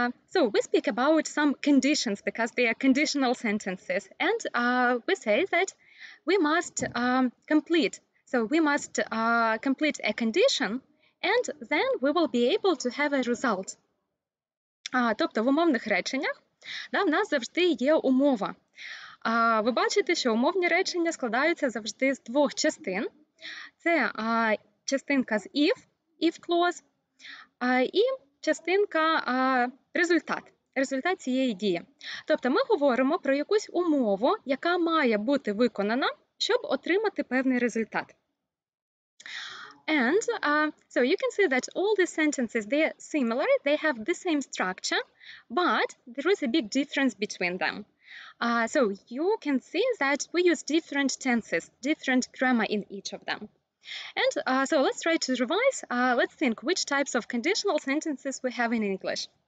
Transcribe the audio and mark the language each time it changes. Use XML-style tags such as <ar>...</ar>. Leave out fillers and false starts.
<en>So we speak about some conditions because they are conditional sentences, and we say that we must complete. So we must complete a condition, and then we will be able to have a result.</en> <uk>Тобто в умовних реченнях в нас завжди є умова. Ви бачите, що умовні речення складаються завжди з 2 частин. Це частинка з if clause, і частинка результат цієї дії. Тобто ми говоримо про якусь умову, яка має бути виконана, щоб отримати певний результат.</uk> <en>And so you can see that all the sentences, they are similar, they have the same structure, but there is a big difference between them. So you can see that we use different tenses, different grammar in each of them. And so let's try to revise. Let's think which types of conditional sentences we have in English.</en>